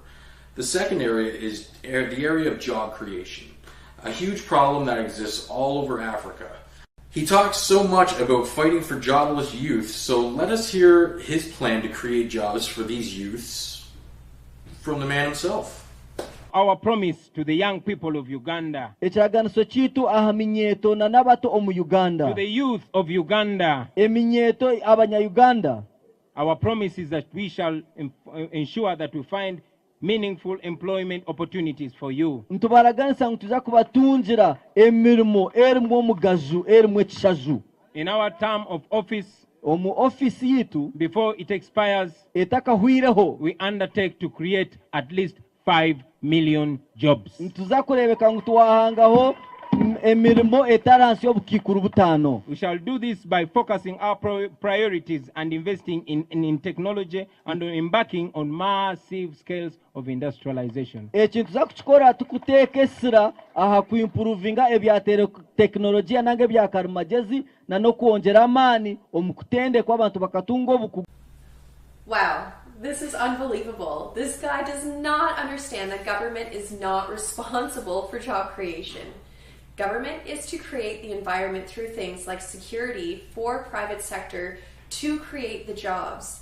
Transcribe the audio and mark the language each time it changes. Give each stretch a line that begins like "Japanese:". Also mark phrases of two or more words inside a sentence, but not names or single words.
English: The second area is the area of job creation, a huge problem that exists all over Africa. He talks so much about fighting for jobless youth, so let us hear his plan to create jobs for these youths from the man himself. Our promise to the young people of Uganda,
Nyankole: Ekiraganiso kitu aha minyeto na nabato omu Uganda.
English: to the youth of Uganda,
Nyankole: Eminyeto abanya-Uganda.
English: our promise is that we shall ensure that we find meaningful employment opportunities for you.
Nyankole: Ntubaraganisa ntuza kubatungira emirimo erimu omugazu erimu ekishaju.
English: In our term of office,
Nyankole: Omu ofisi yitu
English: before it expires,
Nyankole: etakahwireho
English: we undertake to create at least 5 million jobs.
Nyankole: ntuza kurebeka ngu tuwahangaho emirimo etaransi y'obukikuru butano.
English: We shall do this by focusing our priorities and investing in technology and embarking on massive scales of industrialization.
Nyankole: Ekintu za kukikora tukuteekesira aha kuimprovinga ebya teknologia nange bya karimagezi na no kuongera amaani omu kutendekwa abantu bakatunga obuku.
English: Wow, this is unbelievable. This guy does not understand that government is not responsible for job creation. Government is to create the environment through things like security for private sector to create the jobs.